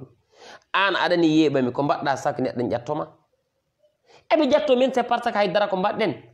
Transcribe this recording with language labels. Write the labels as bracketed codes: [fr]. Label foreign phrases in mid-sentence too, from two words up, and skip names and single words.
[ff] An aɗani yeeɓami ko mbaɗɗa saka neɗɗo ƴattoma. Eɓe ƴatto men [fr] c'est parce que [ff] haydara ko mbaɗɗen.